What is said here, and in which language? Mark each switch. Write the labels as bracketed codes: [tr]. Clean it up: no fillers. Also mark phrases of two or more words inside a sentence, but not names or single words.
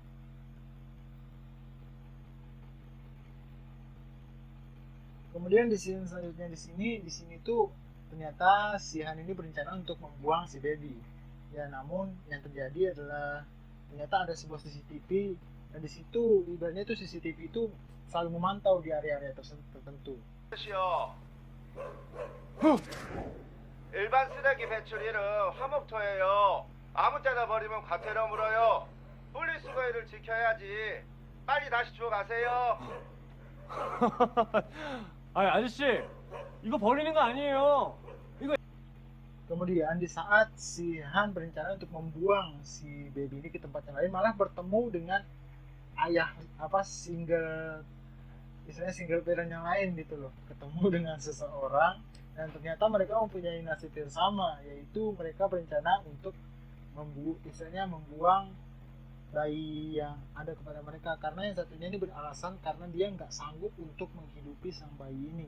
[id] Kemudian di sini selanjutnya di sini tuh ternyata si Han ini berencana untuk membuang si baby. Ya namun yang terjadi adalah ternyata ada sebuah CCTV dan di situ ibaratnya itu CCTV itu selalu memantau di area-area tertentu. [ko] 일반 쓰레기 배출일은 화목토예요. 아무 때나 버리면 과태료 물어요. 분리수거일을 지켜야지. 빨리 다시 주워 가세요. 아저씨, 이거 버리는 거 아니에요. [id] Kemudian di saat si Han berencana untuk membuang si baby ini ke tempat yang lain, malah bertemu dengan ayah [en] single parent [id] yang lain gitu loh, ketemu dengan seseorang dan ternyata mereka mempunyai nasib yang sama, yaitu mereka berencana untuk membuang bayi yang ada kepada mereka karena yang satunya ini beralasan karena dia nggak sanggup untuk menghidupi sang bayi ini.